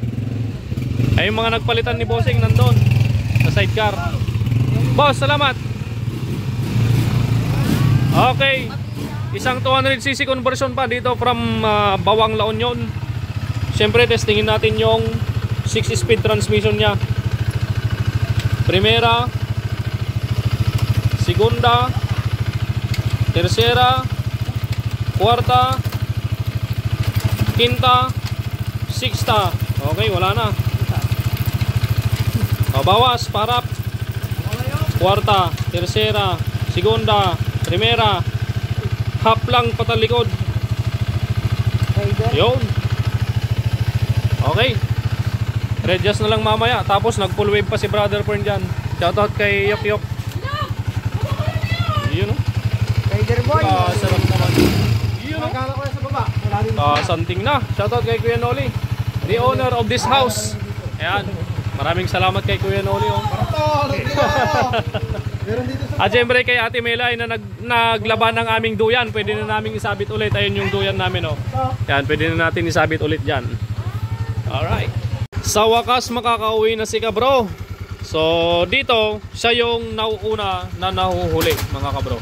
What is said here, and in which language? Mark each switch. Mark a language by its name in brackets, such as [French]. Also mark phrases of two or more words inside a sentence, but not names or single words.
[Filipino] Ay yung mga nagpalitan ni bossing nandun sa sidecar. Boss, salamat. Okay, isang 200cc conversion pa dito from Bawang La Union. Siyempre testingin natin yung [English] 6-speed transmission [Filipino] nya. [Spanish] Primera, segunda, tercera, cuarta, quinta, sixta. [Filipino] Okay, wala na. Bawas, parap. Cuarta, tercera, segunda, primera. Half lang patalikod. Yun. Okay. Readjust na lang mamaya. Tapos nag [English] full wave [Filipino] pa si Brother Fern dyan. Shoutout kay Yok Yok. Yun o. [English] Rider boy. [Filipino] Sarap naman. Yun o. Magkala ko sa baba. Santing na. Shoutout kay Kuya Noli, [English] the owner of this house. [Filipino] Ayan. Maraming salamat kay Kuya Noli oh. At syempre kay Ate Mela na naglaban ng aming duyan. Pwede na namin isabit ulit. Ayun yung duyan namin oh. Yan, pwede na natin isabit ulit dyan. Alright. Sa wakas makakauwi na si kabro. So dito siya yung nauuna na nahuhuli mga kabro.